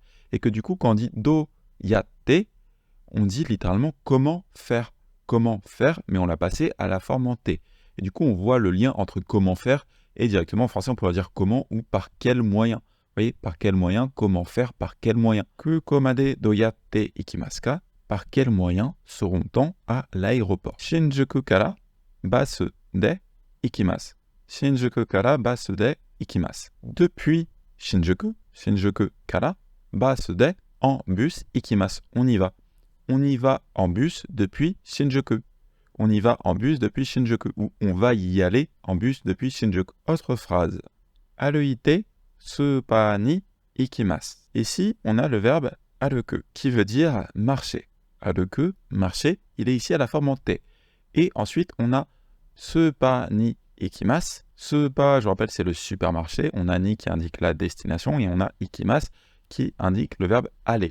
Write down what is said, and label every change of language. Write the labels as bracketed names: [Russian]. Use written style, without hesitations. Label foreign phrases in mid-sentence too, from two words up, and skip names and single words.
[French] Et que du coup, quand on dit [Japanese] どうやって, [French] on dit littéralement comment faire. Comment faire, mais on l'a passé à la forme en t. Et du coup, on voit le lien entre comment faire et directement en français, on pourrait dire comment ou par quel moyen. Vous voyez, par quel moyen, comment faire, par quel moyen. [Japanese] 空港までどうやって行きますか? [French] Par quel moyen seront-on à l'aéroport? [Japanese] 新宿からバスで行きます. 新宿からバスで行きます. [French] Depuis [Japanese] 新宿からバスで [French] en bus ikimasu. On y va. On y va en bus depuis Shinjuku. On y va en bus depuis Shinjuku. Ou on va y aller en bus depuis Shinjuku. Autre phrase. [Japanese] 歩いてスーパーに行きます. [French] Ici, on a le verbe aruku qui veut dire marcher. Aruku, marcher, il est ici à la forme en t. Et ensuite, on a [Japanese] スーパーに行きます. [French] Supa, je vous rappelle, c'est le supermarché. On a ni qui indique la destination et on a ikimasu qui indique le verbe aller.